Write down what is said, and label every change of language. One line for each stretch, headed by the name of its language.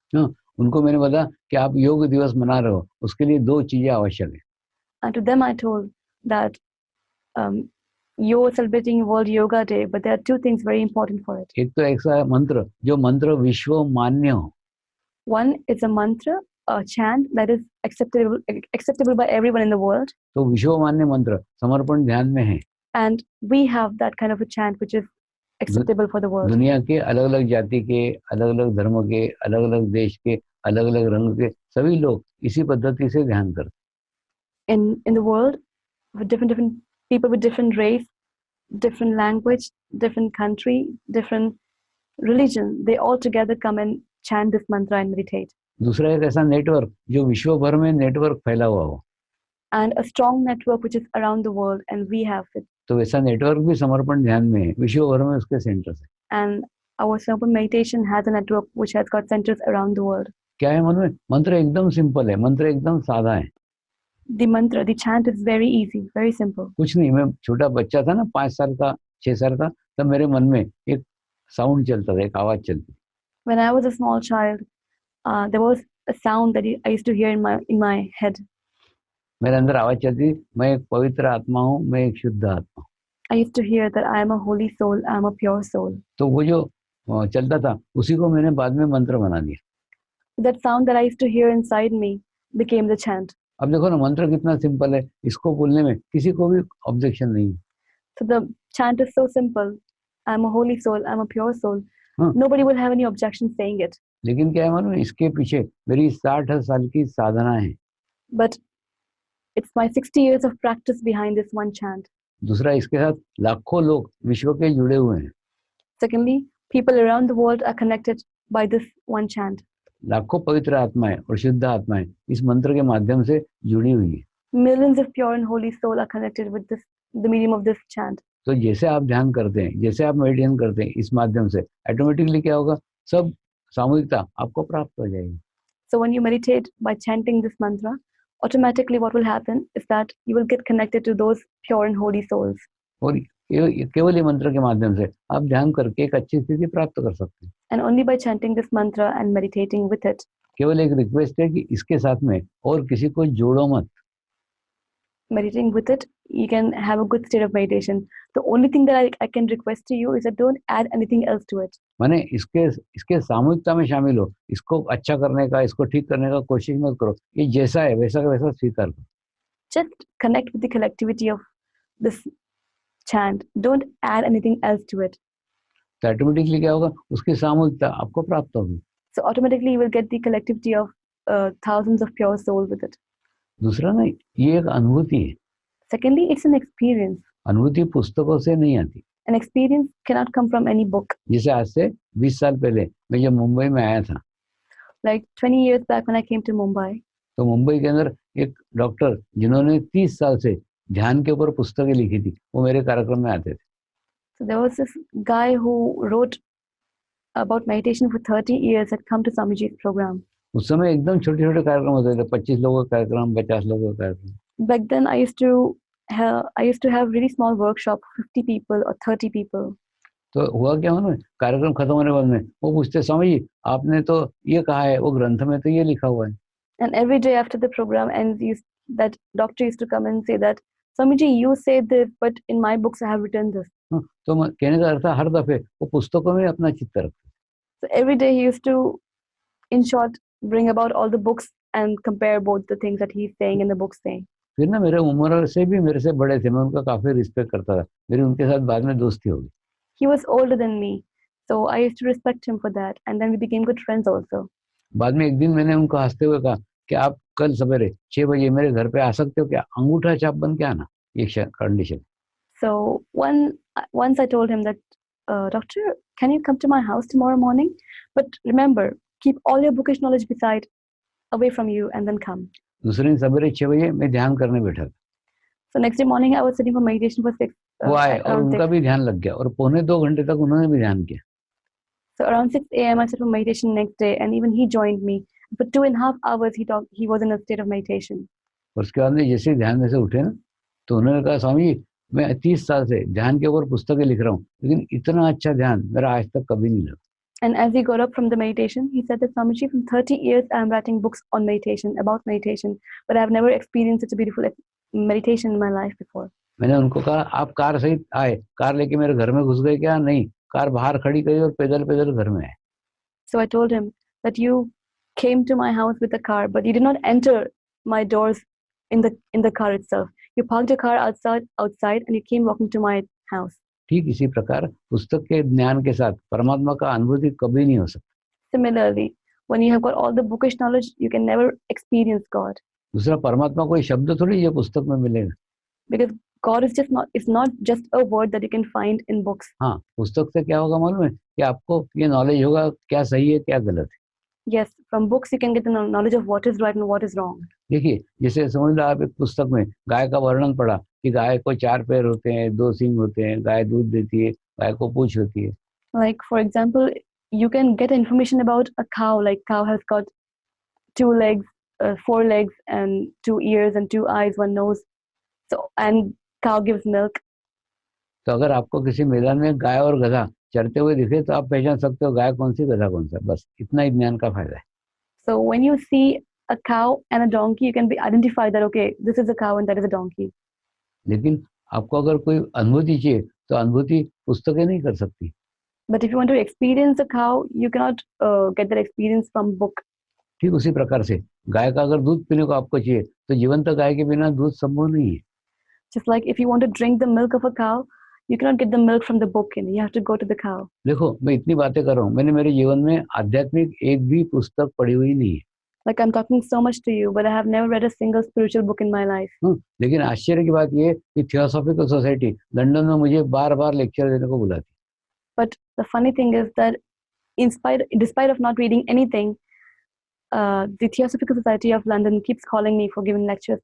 Hindi: उनको मैंने बताया कि आप योग दिवस मना रहे हो, उसके लिए 2 चीजें आवश्यक है।
English: And to them I told that you're celebrating World Yoga Day, but there are two things very important for it.
Hindi: एक तो ऐसा मंत्र जो मंत्र विश्व मान्य हो,
English: One is a mantra, a chant that is acceptable by everyone in the world,
Hindi: तो विश्व मान्य मंत्र समर्पण ध्यान में है.
English: and we have that kind of a chant which is acceptable for the world.
Hindi: दुनिया के अलग अलग जाति के, अलग अलग धर्म के, अलग अलग देश के, अलग अलग रंग के सभी लोग इसी पद्धति से ध्यान करते.
English: In the world, with different people with different race, different language, different country, different religion, they all together come and chant this mantra and meditate.
Hindi: दूसरा एक ऐसा नेटवर्क जो विश्व भर में नेटवर्क फैला हुआ हो,
English: And a strong network which is around the world, and we have it.
Hindi: तो वैसा नेटवर्क भी समर्पण ध्यान में है, विश्व भर में उसके सेंटर्स है.
English: And our Sampan meditation has a network which has got centers around the world.
Hindi: क्या है मन में? मंत्र एकदम सिंपल है, मंत्र एकदम सादा है.
English: The mantra, the chant is very easy, very simple.
Hindi: कुछ नहीं, मैं छोटा बच्चा था ना, 5 साल का 6 साल का, तब मेरे मन में एक साउंड चलता था, एक आवाज चलती.
English: When I was a small child, there was a sound that I used to hear in my head.
Hindi: मेरे अंदर आवाज चलती, मैं एक पवित्र आत्मा हूँ, मैं एक शुद्ध आत्मा हूँ.
English: I used to hear that I am a holy soul, I am a pure soul.
Hindi: तो वो जो चलता था उसी को मैंने बाद में मंत्र बना दिया.
English: That sound that I used to hear inside me became the chant.
Hindi: अब देखो ना, मंत्र कितना सिंपल है, इसको बोलने में किसी को भी ऑब्जेक्शन नहीं है.
English: So the chant is so simple. I am a holy soul, I am a pure soul.
Hindi: हाँ.
English: Nobody will have any objection saying it.
Hindi: लेकिन क्या है मालूम, इसके पीछे मेरी 60 साल की साधना है.
English: But it's my 60 years of practice behind this one chant.
Hindi: दूसरा, इसके साथ लाखों लोग विश्व के जुड़े हुए हैं.
English: Secondly, people around the world are connected by this one chant.
Hindi: लाखों पवित्र आत्माएं और शुद्ध आत्माएं इस मंत्र के माध्यम से जुड़ी हुई है.
English: Millions of pure and holy soul are connected with the medium of this chant.
Hindi: तो जैसे आप ध्यान करते हैं, जैसे आप मेडिटेशन करते हैं इस माध्यम से, ऑटोमेटिकली क्या होगा, सब सामूहिकता आपको प्राप्त हो जाएगी.
English: So when you meditate by chanting this mantra, automatically what will happen is that you will get connected to those pure and holy souls.
Hindi: और केवल ये मंत्र के माध्यम से आप ध्यान करके एक अच्छी स्थिति प्राप्त कर सकते हैं.
English: And only by chanting this mantra and meditating with it.
Hindi: केवल एक रिक्वेस्ट है कि इसके साथ में और किसी को जोड़ो मत.
English: Meditating with it, you can have a good state of meditation. The only thing that I can request to you is that don't add anything else to it.
Hindi: माने इसके सामूहिकता में शामिल हो, इसको अच्छा करने का, इसको ठीक करने का कोशिश मत करो. ये जैसा है वैसा का वैसा स्वीकार करो.
English: Just connect with the collectivity of this chant. Don't add anything else to it.
Hindi: तो ऑटोमेटिकली क्या होगा, उसकी सामूहिकता आपको प्राप्त होगी.
English: So automatically you will get the collectivity of thousands of pure souls with it.
Hindi: दूसरा ना, ये एक अनुभूति है.
English: Secondly, it's an experience.
Hindi: अनुभूति पुस्तकों से नहीं आती.
English: An experience cannot come from any book.
Hindi: जैसे आज से 20 साल पहले मैं जब मुंबई में आया था,
English: Like 20 years back when I came to Mumbai,
Hindi: तो मुंबई के अंदर एक डॉक्टर जिन्होंने 30 साल से ध्यान के ऊपर पुस्तकें लिखी थी, वो मेरे कार्यक्रम में आते थे.
English: so there was this guy who wrote about meditation for 30 years had come to Swamiji's program.
Hindi: उस समय एकदम छोटे छोटे कार्यक्रम होते थे, 25 लोगों का कार्यक्रम, 50 लोगों का कार्यक्रम.
English: Back then I used to have really small workshop, 50 people or 30 people.
Hindi: तो हुआ क्या ना, कार्यक्रम खत्म होने के बाद में वो पूछते, स्वामी जी आपने तो ये कहा है, वो ग्रंथ में तो ये लिखा हुआ है.
English: And every day after the program ends, that doctor used to come and say that, Swamiji, you said this, but in my books I have written this.
Hindi: तो कहने का अर्थ हर दफे वो पुस्तकों में अपना चित्त रखते.
English: So every day he used to, in short, bring about all the books and compare both the things that he's saying and the books saying.
Hindi: फिर ना मेरे उम्र से भी मेरे से बड़े थे, मैं उनका काफी रिस्पेक्ट करता था, मेरी उनके साथ बाद में दोस्ती हो गई.
English: He was older than me, so I used to respect him for that, and then we became good friends also.
Hindi: बाद में एक दिन मैंने उनको हंसते हुए कहा कि आप कल सवेरे 6 बजे मेरे घर पे आ सकते हो क्या, अंगूठा छाप बन के आना, ये condition.
English: So once I told him that, doctor, can you come to my house tomorrow morning? But remember, keep all your bookish knowledge beside, away from you, and then come.
Hindi: दूसरे दिन सवेरे 6 बजे मैं ध्यान करने बैठा था.
English: So next day morning I was sitting for meditation for 6.
Hindi: वो आए और उनका भी ध्यान लग गया और 1.25 घंटे तक उन्होंने भी ध्यान किया.
English: So around 6 a.m. I sat for meditation next day, and even he joined me. For 2.5 hours he was in a state of meditation.
Hindi: और उसके बाद में जैसे ध्यान में से उठे ना, तो उन्होंने कहा, स्वामी जी मैं 30 साल से ध्यान के ऊपर पुस्तकें लिख रहा हूँ, लेकिन इतना अच्छा ध्यान मेरा आज तक कभी नहीं लगा.
English: And as he got up from the meditation, he said that, Swamiji, from 30 years I am writing books on meditation, about meditation, but I have never experienced such a beautiful meditation in my life before.
Hindi: मैंने उनको कहा आप car सहित आए, car लेके मेरे घर में घुस गए क्या? नहीं, कार बाहर खड़ी करी और पैदल पैदल घर में आए।
English: So I told him that you came to my house with a car, but you did not enter my doors in the car itself. You parked your car outside and you came walking to my house.
Hindi: ठीक इसी प्रकार पुस्तक के ज्ञान के साथ परमात्मा का अनुभूति कभी नहीं हो सकता।
English: Similarly, when you have got all the bookish knowledge, you can never experience God.
Hindi: दूसरा, परमात्मा कोई शब्द थोड़ी ये पुस्तक में मिलेगा।
English: Because God is not just a word that you can find in books.
Hindi: हाँ, पुस्तक से क्या होगा मालूम है कि आपको ये नॉलेज होगा क्या सही है क्या गलत है।
English: Yes, from books you can get the knowledge of what is right and what is wrong.
Hindi: देखिए, जैसे समझ लो आप एक पुस्तक में गाय का वर्णन पढ़ा कि गाय को 4 पैर होते हैं, 2 सींग होते हैं, गाय दूध देती है, गाय को पूंछ होती है।
English: Like for example, you can get information about a cow. Like cow has got 2 legs, 4 legs, and 2 ears and 2 eyes, 1 nose. So and cow gives milk.
Hindi: तो अगर आपको किसी मैदान में गाय और गधा चरते हुए दिखे तो आप पहचान सकते हो गाय कौन सी गधा कौन सा। बस इतना ही ज्ञान का फायदा है।
English: So when you see a cow and a donkey, you can identify that okay, this is a cow and that is a donkey.
Hindi: लेकिन आपको अगर कोई अनुभूति चाहिए तो अनुभूति पुस्तकें नहीं कर सकती।
English: But if you want to experience a cow, you cannot get that experience from book.
Hindi: ठीक उसी प्रकार से गाय का अगर दूध पीने को आपको चाहिए तो जीवंत गाय के बिना दूध संभव नहीं है।
English: Just like if you want to drink the milk of a cow, you cannot get the milk from the book, and you have to go to the cow.
Hindi: देखो, मैं इतनी बातें कर रहा हूँ, मैंने मेरे जीवन में आध्यात्मिक एक भी पुस्तक पढ़ी हुई नहीं है।
English: Like I'm talking so much to you, but I have never read a single spiritual book in my life.
Hindi: लेकिन आश्चर्य की बात यह कि थियोसॉफिकल सोसाइटी लंदन में मुझे बार-बार लेक्चर देने को बुलाती।
English: But the funny thing is that despite of not reading anything, the Theosophical Society of London keeps calling me for giving lectures